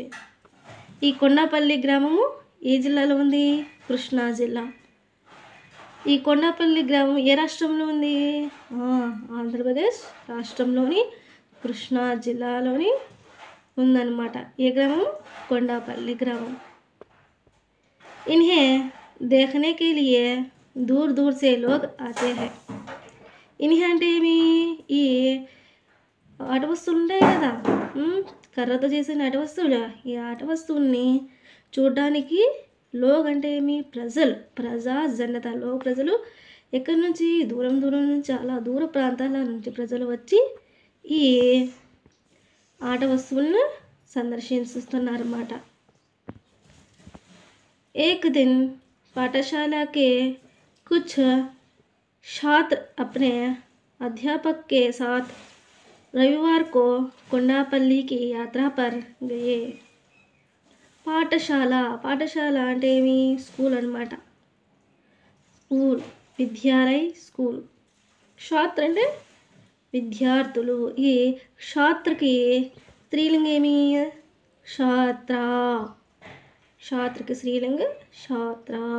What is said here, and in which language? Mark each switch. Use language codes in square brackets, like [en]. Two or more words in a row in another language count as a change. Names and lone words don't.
[te] ఈ కొండాపల్లి గ్రామము ఏ జిల్లాలో ఉంది? కృష్ణా జిల్లా. ఈ కొండాపల్లి గ్రామం ఏ రాష్ట్రంలో ఉంది? ఆంధ్రప్రదేశ్ రాష్ట్రంలోని కృష్ణా జిల్లాలోని ఉందన్నమాట. ఏ గ్రామం? కొండాపల్లి గ్రామం. [hi] इन्हें देखने के लिए दूर दूर से लोग आते हैं. [te] इन्हें అంటే ఏమి? ఈ ఆట వస్తువులు ఉంటాయి కదా, కర్రతో చేసిన ఆట వస్తువులు. ఈ ఆట వస్తువుల్ని చూడడానికి లోగ్ అంటే ఏమి? ప్రజలు, జనత. లోగ్ ప్రజలు ఎక్కడి నుంచి? దూరం నుంచి, చాలా దూర ప్రాంతాల నుంచి ప్రజలు వచ్చి ఈ ఆట వస్తువులను సందర్శిస్తున్నారన్నమాట. [hi] एक दिन पाठशाला के कुछ छात्र अपने अध्यापक के साथ रविवार को కొండాపల్లి की यात्रा पर गए. [te] పాఠశాల అంటే ఏమి? స్కూల్ అన్నమాట. స్కూల్, విద్యాలయ, స్కూల్. ఛాత్ర అంటే విద్యార్థులు. ఈ ఛాత్రకి స్త్రీలింగం ఏమి? ఛాత్ర. ఛాత్రకి స్త్రీలింగ ఛాత్ర.